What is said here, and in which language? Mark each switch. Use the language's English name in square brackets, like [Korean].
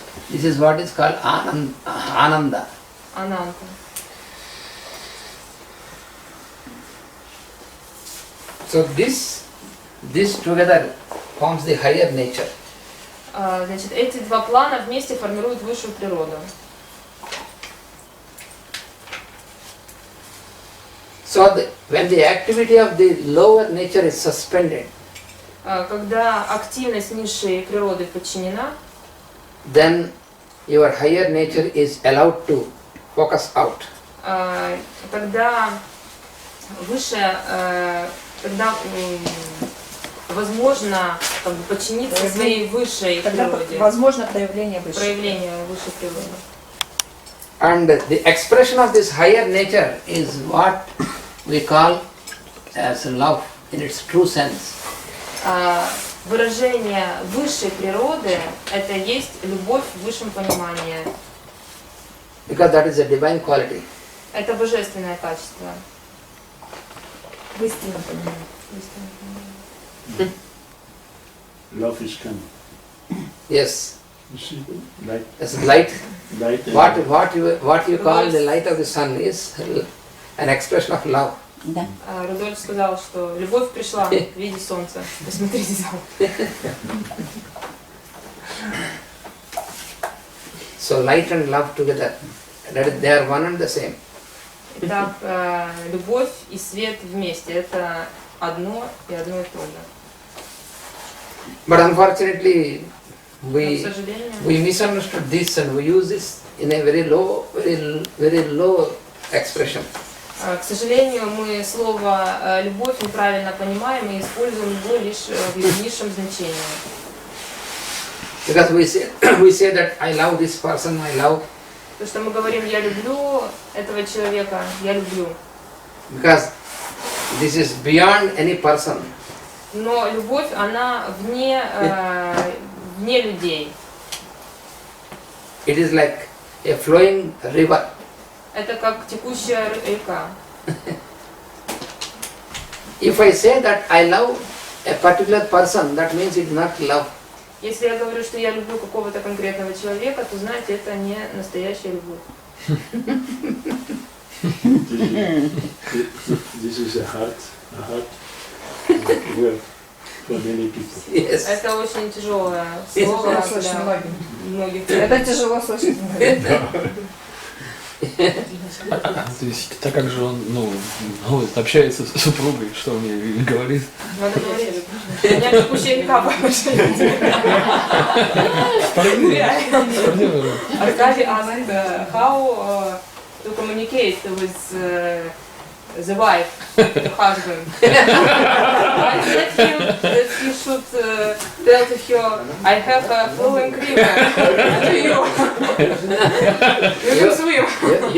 [English] This is what is called Ananda. [Russian] Ананта. [English] So this together forms the higher nature. [Russian] Значит, эти два плана вместе формируют высшую природу. [English] So when the activity of the lower nature is suspended, [Russian] Когда активность низшей природы подчинена, [English] then your higher nature is allowed to focus out. [Russian] тогда высшая, тогда возможно как бы подчиниться своей высшей природе. Возможно проявление высшей. Проявление высшей природы. [English] And the expression of this higher nature is what we call as love in its true sense. [Russian] Выражение высшей природы – это есть любовь в высшем понимании. [English] Because that is a divine quality. [Russian] Это божественное качество. В истинном понимании. [English] Love is coming. Yes. You see, light. As light. Light. What you call the light of the sun is an expression of love. [Russian] Да. Рудольф сказал, что любовь пришла в виде солнца. Посмотрите зал. [English] So light and love together, they are one and the same. [Russian] Итак, любовь и свет вместе – это одно и то же. [English] But unfortunately, we misunderstood this and we use this in a very low expression. [Russian] К сожалению, мы слово «любовь» неправильно понимаем и используем его лишь в низшем значении. [English] Because we say that I love this person, I love. [Russian] То, что мы говорим «я люблю этого человека», «я люблю». [English] Because this is beyond any person. [Russian] Но любовь, она вне людей. [English] It is like a flowing river. [Russian] Это как текущая река. [English] If I say that I love a particular person, that means it is not love. [Russian] Если я говорю, что я люблю какого-то конкретного человека, то знаете, это не настоящая любовь. [English] This is a hard word for many people. Yes. [Russian] Это очень тяжелое слово для многих. Это тяжело слышать. То есть, так как же он, общается с супругой, что он ей говорит? Надо говорить. У меня текущая река по отношению к тебе. [English] Аркадий asked how to communicate with the wife, the husband. I said that he should tell to her, I have a flowing river to you.